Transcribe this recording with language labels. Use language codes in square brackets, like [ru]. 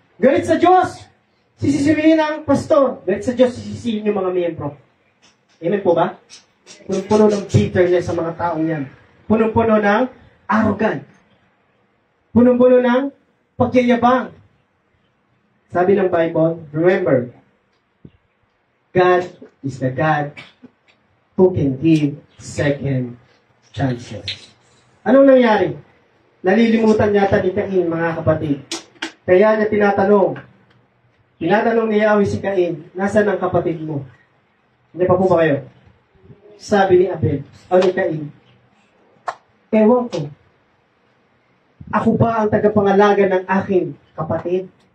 [tl] Galit sa Diyos, sisisihin ng pastor. Galit sa Diyos, sisisihin yung mga miyembro. Amen po ba? Punong-puno ng bitterness sa mga taong yan. Punong-puno ng arrogant. Punong-puno ng pagyayabang. Sabi ng [en] Bible, remember, God is the God who can give second chances. [tl] Anong nangyari? Nalilimutan yata ni Cain, mga kapatid. Kaya niya tinatanong ni Yahweh si Cain, nasaan ang kapatid mo? Hindi pa po ba kayo? Sabi ni Abel, o ni Cain, ewan ko, ako ba ang tagapangalaga ng aking kapatid?